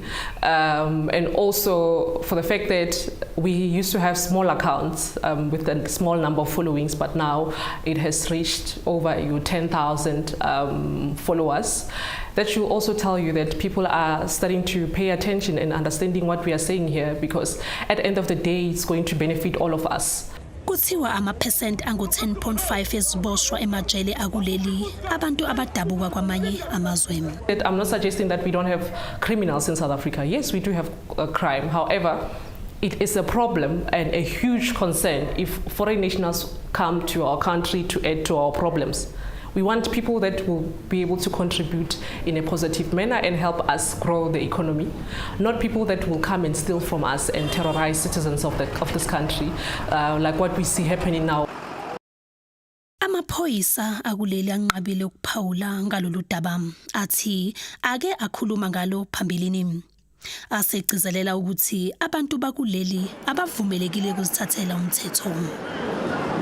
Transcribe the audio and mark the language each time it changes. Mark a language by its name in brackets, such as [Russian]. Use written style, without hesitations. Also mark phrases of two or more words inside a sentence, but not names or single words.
[English] And also for the fact that we used to have small accounts with a small number of followings, but now it has reached over 10,000 followers. That should also tell you that people are starting to pay attention and understanding what we are saying here, because at the end of the day, it's going to benefit all of us. [Zulu] Kuthiwa ama-percent angu-10.5 eziboshwa emajele akuleli abantu abadabuka kwamanye amazwe. [English] I'm not suggesting that we don't have criminals in South Africa. Yes, we do have crime. However, it is a problem and a huge concern if foreign nationals come to our country to add to our problems. We want people that will be able to contribute in a positive manner and help us grow the economy, not people that will come and steal from us and terrorize citizens of this country, like what we see happening now. [Zulu] Amaphoyisa akuleli anqabile ukuphawula ngalolu daba, athi ake akhuluma ngalo phambilini. Asegcizelela ukuthi abantu bakuleli abavumelekile ukuzithathela umthetho.